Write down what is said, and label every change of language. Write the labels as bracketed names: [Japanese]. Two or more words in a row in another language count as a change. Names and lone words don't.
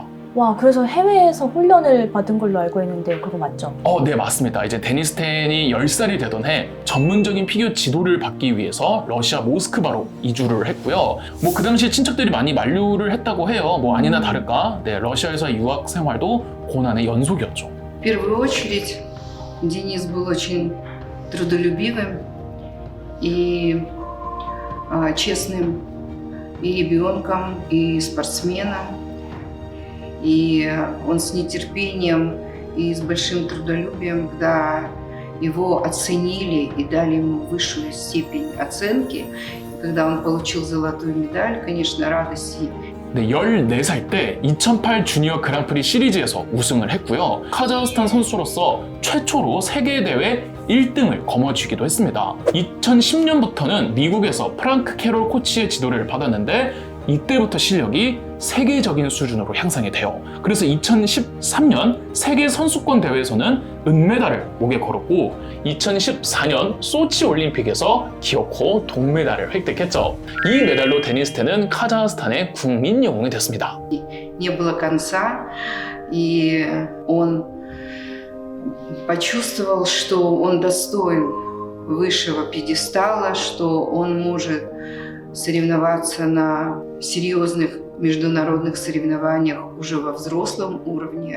[Korean] 와, 그래서 해외에서 훈련을 받은 걸로 알고 있는데 그거 맞죠? 네, 맞습니다. 이제 데니스 텐이 10살이 되던 해 전문적인 피겨 지도를 받기 위해서 러시아 모스크바로 이주를 했고요. 뭐 그 당시에 친척들이 많이 만류를 했다고 해요. 뭐 아니나 다를까 네, 러시아에서 유학 생활도 고난의 연속이었죠. [Russian] В первую очередь Денис был очень трудолюбивым и честным и ребенком, и спортсменом. И он с нетерпением и с большим трудолюбием, когда его оценили и дали ему высшую степень оценки, когда он получил золотую медаль, конечно, радости. [Korean] 네, 14살 때 2008 주니어 그랑프리 시리즈에서 우승을 했고요. 카자흐스탄 선수로서 최초로 세계대회 1등을 거머쥐기도 했습니다. 2010년부터는 미국에서 프랑크 캐롤 코치의 지도를 받았는데 이때부터 실력이 세계적인 수준으로 향상이 돼요. 그래서 2013년 세계 선수권 대회에서는 은메달을 목에 걸었고 2014년 소치 올림픽에서 기어코 동메달을 획득했죠. 이 메달로 데니스 텐은 카자흐스탄의 국민 영웅이 됐습니다. [Russian] Не было конца, и он почувствовал, что он достоин высшего пьедестала, что он может соревноваться на серьезных международных соревнованиях уже во взрослом уровне.